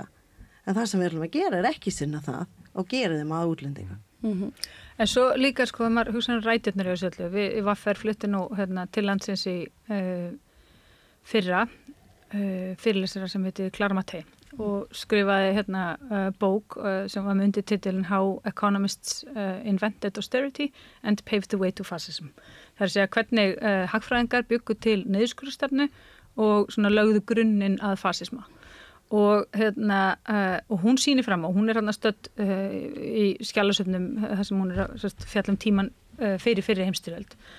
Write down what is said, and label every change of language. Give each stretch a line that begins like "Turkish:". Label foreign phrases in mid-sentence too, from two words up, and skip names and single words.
Icelandic: En það sem við erum að gera er ekki sinna það og gera þeim að útlendinga. En svo líka maður hugsa rætirnar í þessu öllu. Við í VFR fluttum nú til landsins í fyrra fyrirlesara sem heitir Clara Mattei og skrifaði bók sem var með undirtitilinn How Economists Invented Austerity and Paved the Way to Fascism. Það er að segja hvernig hagfræðingar byggu til niðurskurðarstefnu og lögðu grunninn að fasisma. Og hún sýnir fram og hún er stödd í skjalasöfnum þar sem hún er fjallum tíman fyrir heimsstyrjöld.